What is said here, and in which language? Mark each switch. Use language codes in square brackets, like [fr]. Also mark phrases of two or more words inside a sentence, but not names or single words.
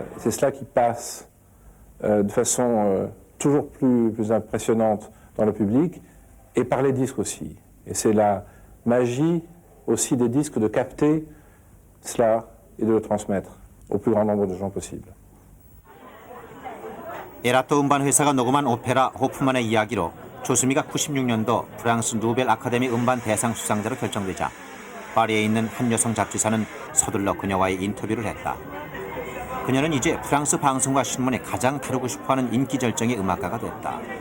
[fr] C'est cela qui passe de façon toujours plus impressionnante dans le public et par les disques aussi. Et c'est la magie aussi des disques de capter cela et de le transmettre au plus grand nombre de gens possible. [ko] 에라토 음반 회사가 녹음한 오페라 호프만의 이야기로 조수미가 96년도 프랑스 누벨 아카데미 음반 대상 수상자로 결정되자 파리에 있는 한 여성 잡지사는 서둘러 그녀와의 인터뷰를 했다. 그녀는 이제 프랑스 방송과 신문에 가장 다루고 싶어하는 인기 절정의 음악가가 됐다.